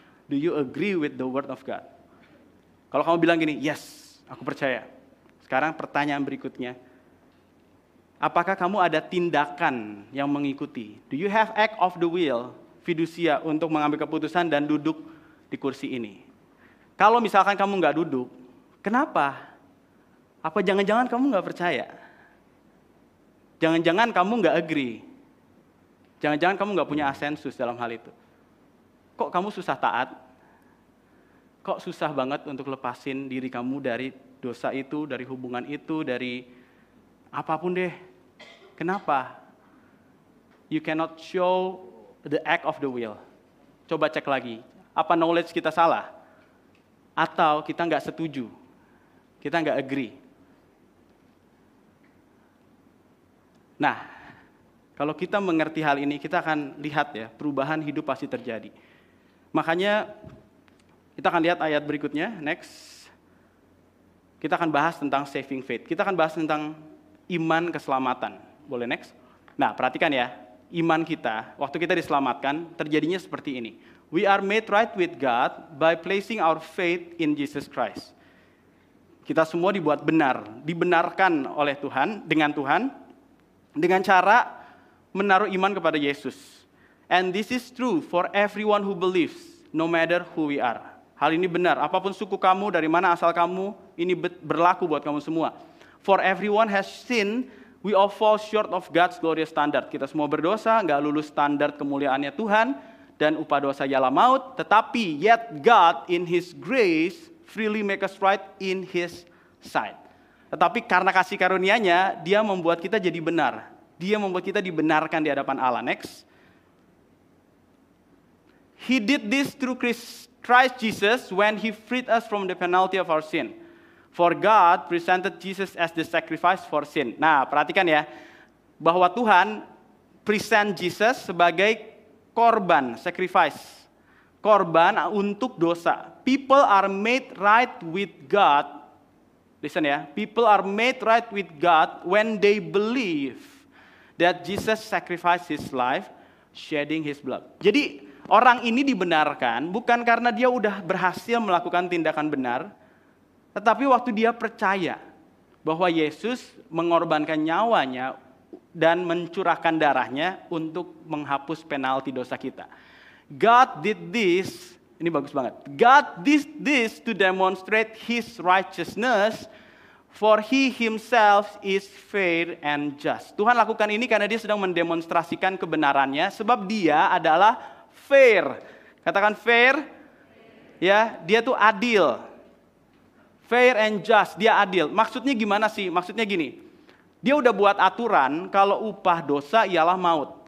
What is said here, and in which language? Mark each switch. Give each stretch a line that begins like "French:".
English: Do you agree with the word of God?
Indonesian: Kalau kamu bilang gini, yes, aku percaya. Sekarang pertanyaan berikutnya, apakah kamu ada tindakan yang mengikuti?
English: Do you have act of the will,
Indonesian: fidusia, untuk mengambil keputusan dan duduk di kursi ini? Kalau misalkan kamu nggak duduk, kenapa? Apa jangan-jangan kamu nggak percaya? Jangan-jangan kamu nggak agree? Jangan-jangan kamu nggak punya asensus dalam hal itu? Kok kamu susah taat? Kok susah banget untuk lepasin diri kamu dari dosa itu, dari hubungan itu, dari apapun deh. Kenapa?
English: You cannot show the act of the will.
Indonesian: Coba cek lagi. Apa knowledge kita salah? Atau kita nggak setuju? Kita nggak agree? Nah, kalau kita mengerti hal ini, kita akan lihat ya, perubahan hidup pasti terjadi. Makanya, kita akan lihat ayat berikutnya, next. Kita akan bahas tentang saving faith. Kita akan bahas tentang iman keselamatan. Boleh next? Nah, perhatikan ya. Iman kita, waktu kita diselamatkan, terjadinya seperti ini.
English: We are made right with God by placing our faith in Jesus Christ.
Indonesian: Kita semua dibuat benar, dibenarkan oleh Tuhan, dengan cara menaruh iman kepada Yesus.
English: And this is true for everyone who believes, no matter who we are.
Indonesian: Hal ini benar, apapun suku kamu, dari mana asal kamu, ini berlaku buat kamu semua.
English: For everyone has sinned, we all fall short of God's glorious standard.
Indonesian: Kita semua berdosa, nggak lulus standar kemuliaannya Tuhan, dan upah dosa ialah maut. Tetapi
English: yet God in His grace freely make us right in His sight.
Indonesian: Tetapi karena kasih karunia-Nya, Dia membuat kita jadi benar. Dia membuat kita dibenarkan di hadapan Allah. Next.
English: He did this through Christ Jesus when He freed us from the penalty of our sin. For God presented Jesus as the sacrifice for sin.
Indonesian: Nah, perhatikan ya, bahwa Tuhan present Jesus sebagai korban, sacrifice. Korban untuk dosa.
English: People are made right with God. Listen ya, people are made right with God when they believe that Jesus sacrificed His life, shedding His blood.
Indonesian: Jadi, orang ini dibenarkan bukan karena dia udah berhasil melakukan tindakan benar, tetapi waktu dia percaya bahwa Yesus mengorbankan nyawanya dan mencurahkan darahnya untuk menghapus penalti dosa kita.
English: God did this,
Indonesian: ini bagus banget.
English: God did this to demonstrate His righteousness, for He Himself is fair and just.
Indonesian: Tuhan lakukan ini karena Dia sedang mendemonstrasikan kebenarannya, sebab Dia adalah fair. Katakan fair. Ya, Dia tuh adil.
English: Fair and just,
Indonesian: Dia adil. Maksudnya gimana sih? Maksudnya gini. Dia udah buat aturan kalau upah dosa ialah maut.